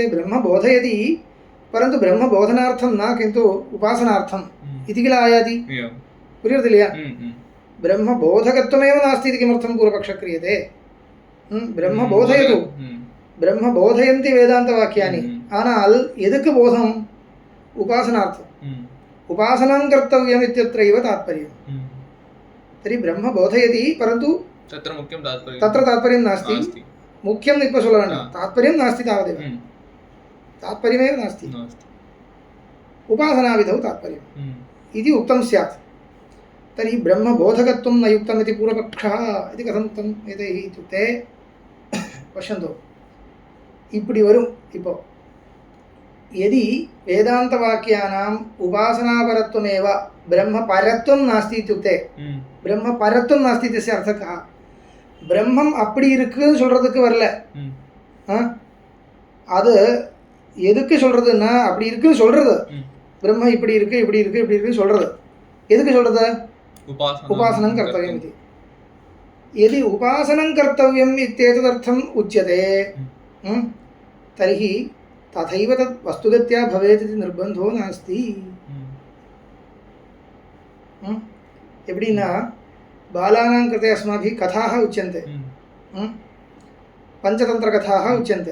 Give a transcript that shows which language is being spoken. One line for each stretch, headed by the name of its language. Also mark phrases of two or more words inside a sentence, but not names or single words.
Sanskrit: ब्रह्म बोधयति परन्तु ब्रह्मबोधनार्थं न, किन्तु उपासनार्थम् इति किल आयाति.
Tamil: புரியறதில்லையா?
Sanskrit: ब्रह्मबोधकत्वमेव नास्ति इति किमर्थं पूर्वपक्षः क्रियते? ब्रह्म बोधयतु, ब्रह्म बोधयन्ति वेदान्तवाक्यानि,
Tamil: ஆனால் எதுக்கு போதம்?
Sanskrit: उपासनार्थम्. उपासनां कर्तव्यम् इत्यत्रैव तात्पर्यम्. तर्हि ब्रह्म बोधयति परन्तु तत्र तात्पर्यं नास्ति. मुख्यम्
Tamil: இப்ப சொல்ல வேண்டாம்,
Sanskrit: तात्पर्यं नास्ति तावदेव, तात्पर्यमेव नास्ति, उपासनाविधौ तात्पर्यम् इति उक्तं स्यात्. तर्हि ब्रह्मबोधकत्वं न युक्तम् इति पूर्वपक्षः इति कथम् उक्तम् एतैः इत्युक्ते पश्यन्तु
Tamil: இப்படி வரும்.
Sanskrit: इप्पो यदि वेदान्तवाक्यानाम् उपासनापरत्वमेव ब्रह्मपरत्वं नास्ति इत्युक्ते ब्रह्मपरत्वं नास्ति इत्यस्य अर्थः कः?
Tamil: பிரம்மம் அப்படி இருக்குன்னு சொல்கிறதுக்கு வரல. அது எதுக்கு சொல்கிறதுன்னா அப்படி இருக்குன்னு சொல்கிறது. பிரம்ம இப்படி இருக்குது இப்படி இருக்குது இப்படி இருக்குன்னு சொல்கிறது எதுக்கு சொல்கிறது?
Sanskrit: उपासनं कर्तव्यम् इति. यदि उपासनं कर्तव्यम् इत्येतदर्थम् उच्यते तर्हि तथैव तत् वस्तुगत्या भवेत् इति निर्बन्धो नास्ति. எப்படின்னா बालानां कृते अस्माभिः कथाः उच्यन्ते, पञ्चतन्त्रकथाः उच्यन्ते.